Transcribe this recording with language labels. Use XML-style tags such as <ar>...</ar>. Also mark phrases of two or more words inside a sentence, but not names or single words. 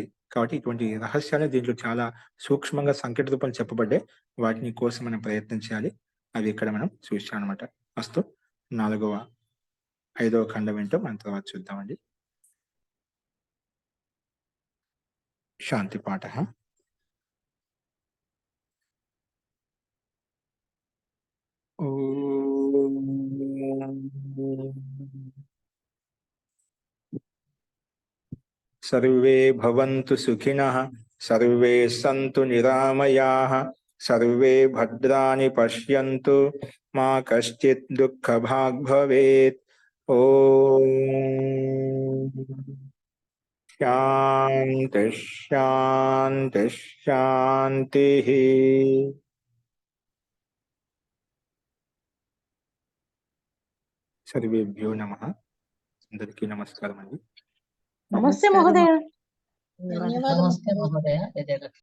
<te>కాబట్టి ఇటువంటి రహస్యాలు దీంట్లో చాలా సూక్ష్మంగా సంకేత రూపంలో చెప్పబడ్డాయి. వాటిని కోసం మనం ప్రయత్నం చేయాలి. అవి ఇక్కడ మనం చూసామన్నమాట. అస్తు 5వ ఖండం ఏంటో మనం తర్వాత చూద్దామండి. శాంతి పాఠ.</te> <sa>सर्वे भवन्तु सुखिनः, सर्वे सन्तु निरामयाः, सर्वे भद्राणि पश्यन्तु, मा कश्चित् दुःखभाग् भवेत्। ॐ शान्तिः शान्तिः शान्तिः। सर्वेभ्यो नमः.</sa> <te>అందరికీ నమస్కారం అండి.</te> <sa>నమస్తే మహోదయ. నమస్తే మహోదయ.</sa>